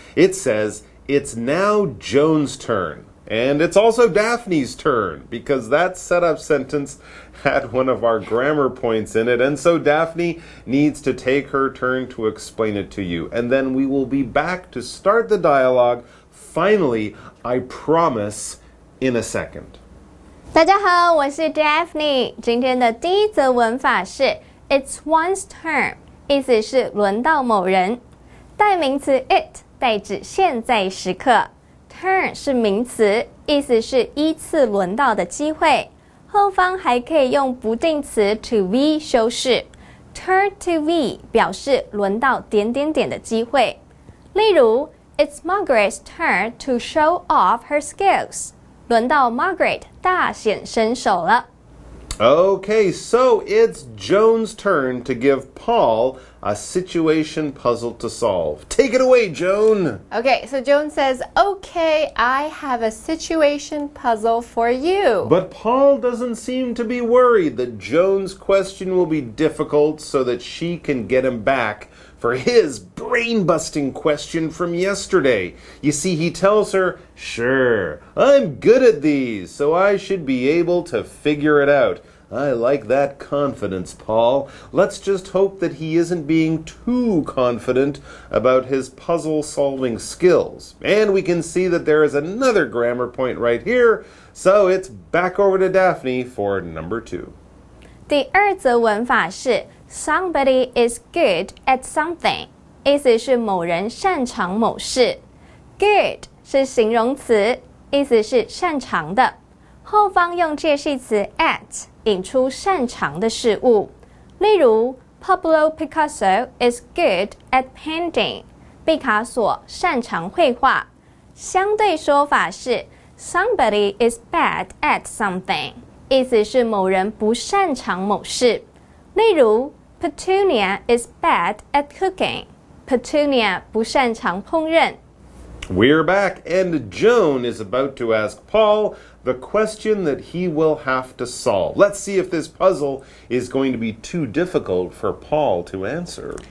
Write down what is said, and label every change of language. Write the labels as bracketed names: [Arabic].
[English] It says, it's now Joan's turn. And it's also Daphne's turn, because that setup sentence had one of our grammar points in it, and so Daphne needs to take her turn to explain it to you. And then we will be back to start the dialogue, finally, I promise, in a second. [Chinese] 大家好，我是 Daphne。今天的第一则文法是 [English] It's one's turn， [Chinese] 意思是轮到某人。代名词 it 代指现在时刻 ，turn 是名词，意思是依次轮到的机会。后方还可以用不定词 to be 修饰 ，turn to be 表示轮到点点点的机会。例如 [English] It's Margaret's turn to show off her skills。 [Chinese] 轮到 Margaret 大显身手了。 [English] Okay, so it's Joan's turn to give Paul a situation puzzle to solve. Take it away, Joan. Okay, so Joan says, okay, I have a situation puzzle for you. But Paul doesn't seem to be worried that Joan's question will be difficult so that she can get him back for his brand brain-busting question from yesterday. You see, he tells her, "Sure, I'm good at these, so I should be able to figure it out." I like that confidence, Paul. Let's just hope that he isn't being too confident about his puzzle-solving skills. And we can see that there is another grammar point right here, so it's back over to Daphne for number 2. [Chinese] 第二则文法是 [English] Somebody is good at something， [Chinese] 意思是某人擅长某事。 Good 是形容词，意思是擅长的。后方用介系词 at 引出擅长的事物。例如 [English] Pablo Picasso is good at painting， [Chinese] 毕卡索擅长绘画。相对说法是 [English] Somebody is bad at something， [Chinese] 意思是某人不擅长某事。例如 [English] Petunia is bad at cooking， Petunia [Chinese] 不擅长烹饪。 [English] We're back, and Joan is about to ask Paul the question that he will have to solve. Let's see if this puzzle is going to be too difficult for Paul to answer.